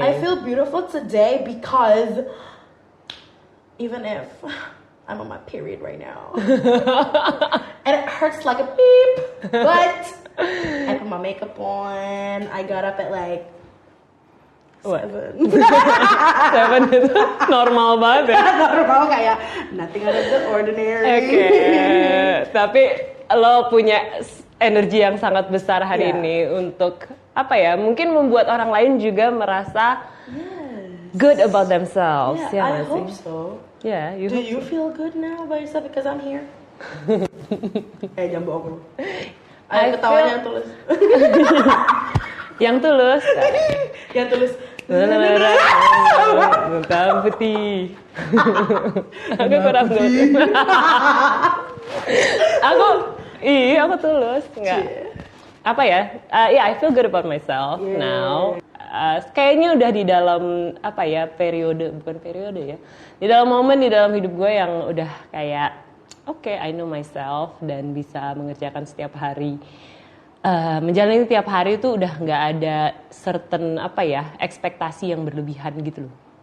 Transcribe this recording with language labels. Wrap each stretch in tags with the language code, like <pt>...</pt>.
<en>I feel beautiful today because even if I'm on my period right now and it hurts like a beep, but I put my makeup on. I got up at like 7</en> <id>itu normal banget ya.</id> <en>Normal kayak nothing out of the ordinary.</en> <id>Tapi lo punya energi yang sangat besar hari ini untuk apa ya? Mungkin membuat orang lain juga merasa</id> <en>good about themselves. I hope so. Yeah, Do you feel good now about yourself because I'm here?</en> <id>Jangan bohong. Ayo ketawanya yang tulus. Yang tulus. Yang tulus. Hitam putih. Aku kurang tulus. Aku tulus enggak. Apa ya?</id> <en>I feel good about myself now.</en> <id>Kayaknya udah di dalam apa ya? Bukan periode ya. Di dalam momen di dalam hidup gue yang udah kayak</id> <en>I know myself</en> <id>dan bisa mengerjakan setiap hari. Menjalani tiap hari itu udah nggak ada certain apa ya ekspektasi yang berlebihan gitu loh.</id>